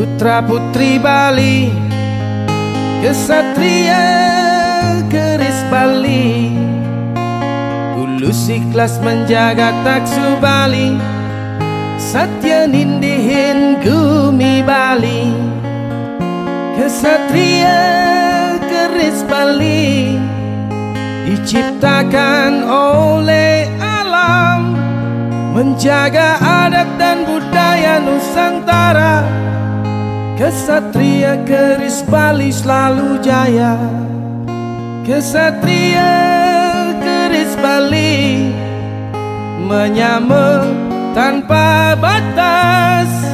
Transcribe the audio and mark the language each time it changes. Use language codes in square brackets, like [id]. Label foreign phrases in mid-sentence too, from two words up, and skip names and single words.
[id] putra putri Bali, kesatria keris Bali, tulus ikhlas menjaga taksu Bali, [ban] satya nindihin gumi Bali. [id] Kesatria keris Bali diciptakan oleh alam, menjaga adat dan budaya Nusantara. Kesatria keris Bali selalu jaya. Kesatria keris Bali menyamar tanpa batas.